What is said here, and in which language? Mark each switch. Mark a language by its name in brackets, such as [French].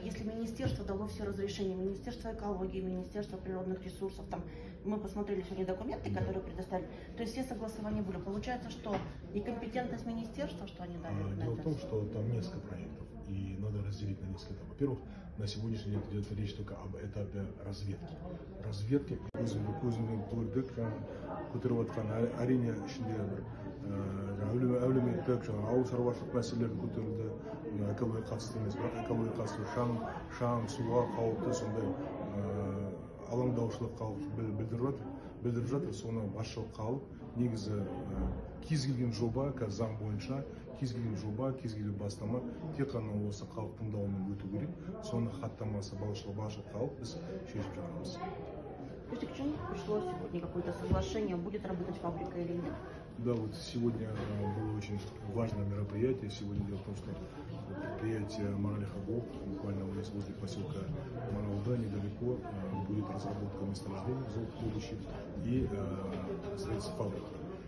[Russian] Если министерство дало все разрешения, Министерство экологии, Министерство природных ресурсов, там мы посмотрели сегодня документы, которые предоставили, то есть все согласования были. Получается, что некомпетентность министерства, что они дали? Дело в том, что там несколько проектов, и надо разделить на несколько этапов. Во-первых, на сегодняшний день идет речь только об этапе разведки. [Kazakh] Разведки көзімді көрдік, көтеріп жатқан әрине ішінде әлеуметтік ауыл шаруашылық мәселелері көтерілді, экологияға қатысты емес, бірақ экологияға қатысты шаң суға қауіпті сондай алаңдаушылық білдіріп жатыр. Соны басшылыққа алып, негізі кез келген жоба, қазір заң бойынша кез келген жоба, кез келген бастама тек қана осы халық тыңдауымен өту керек. Соны хаттамасы басшылыққа алып біз шешіп жатырмыз. [Russian] То есть к чему пришло сегодня какое-то соглашение, будет работать фабрика или нет? Да, вот сегодня было очень важное мероприятие. Сегодня дело в том, что предприятие Маралихагол, буквально возле поселка Маралда, недалеко, будет разработка месторождений золотодобычи и строительство фабрики.